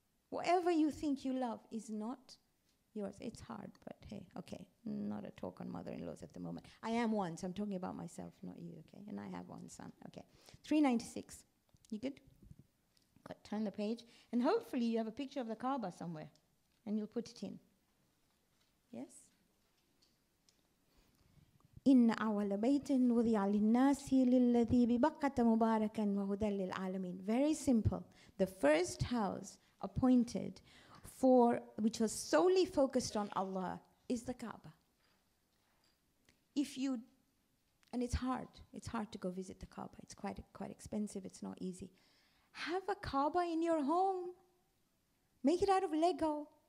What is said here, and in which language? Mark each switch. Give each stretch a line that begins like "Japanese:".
English: Whatever you think you love is not yours. It's hard, but hey, okay. Not a talk on mother-in-laws at the moment. I am one, so I'm talking about myself, not you, okay? And I have one son, okay. 396. You good? Good. Turn the page. And hopefully you have a picture of the Kaaba somewhere. And you'll put it in. Yes?
Arabic: إن أول بيت وضع للناس للذي ببقة مباركا وهدى للعالمين.
English: Very simple. The first house appointed which was solely focused on Allah is the Kaaba. And it's hard to go visit the Kaaba. It's quite expensive. It's not easy. Have a Kaaba in your home. Make it out of Lego.